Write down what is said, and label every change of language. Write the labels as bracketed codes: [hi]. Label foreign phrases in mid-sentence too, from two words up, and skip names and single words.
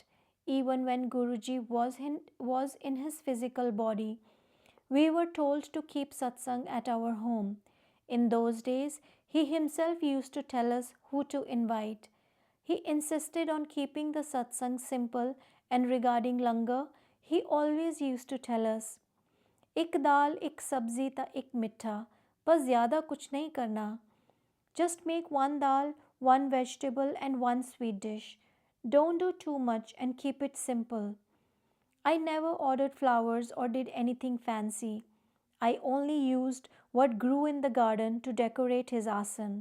[en] Even when Guruji was in his physical body, we were told to keep satsang at our home. In those days, he himself used to tell us who to invite. He insisted on keeping the satsang simple, and regarding langar, he always used to tell us, [pa] "ਇੱਕ ਦਾਲ, ਇੱਕ ਸਬਜ਼ੀ ਤਾਂ ਇੱਕ ਮਿੱਠਾ, ਬਸ ਜ਼ਿਆਦਾ ਕੁਝ ਨਹੀਂ ਕਰਨਾ. [en] Just make one dal, one vegetable and one sweet dish. Don't do too much and keep it simple." I never ordered flowers or did anything fancy. I only used what grew in the garden to decorate his asan.